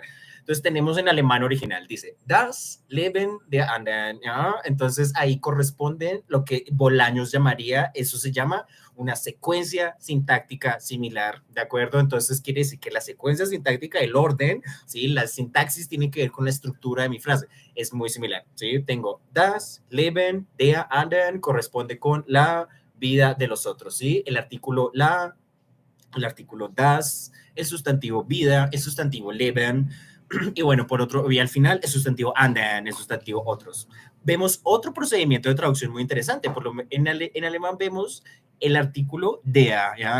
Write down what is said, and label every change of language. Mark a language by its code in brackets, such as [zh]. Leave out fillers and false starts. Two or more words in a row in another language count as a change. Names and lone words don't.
[es] Entonces tenemos en alemán original, dice, [de] Das Leben der Anderen. ¿Ah? [es] Entonces ahí corresponde lo que Bolaños llamaría, eso se llama una secuencia sintáctica similar, ¿de acuerdo? Entonces quiere decir que la secuencia sintáctica, el orden, ¿sí? La sintaxis tiene que ver con la estructura de mi frase, es muy similar, ¿sí? Tengo [de] das Leben der anderen [es] corresponde con la vida de los otros, ¿sí? El artículo la, el artículo das, el sustantivo vida, el sustantivo Leben, y bueno, por otro, y al final el sustantivo anderen, el sustantivo otros. Vemos otro procedimiento de traducción muy interesante, en alemán vemos el artículo der, ¿ya?